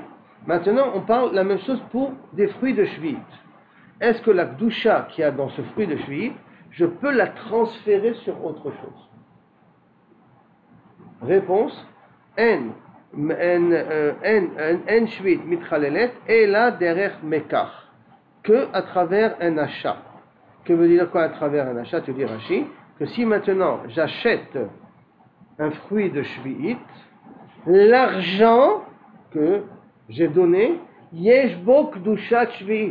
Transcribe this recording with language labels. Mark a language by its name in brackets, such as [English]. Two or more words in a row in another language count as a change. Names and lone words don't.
[French] Maintenant, on parle la même chose pour des fruits de Shvi'it. Est-ce que la Kedusha qu'il y a dans ce fruit de Shvi'it, je peux la transférer sur autre chose? [Hebrew] Réponse, אין שביעית מתחללת אלא דרך מקח, [French] que à travers un achat. Que veut dire quoi à travers un achat? Tu dis Rashi, que si maintenant j'achète un fruit de shvi'it, l'argent que j'ai donné, [Hebrew] יש בו קדושת שביעית.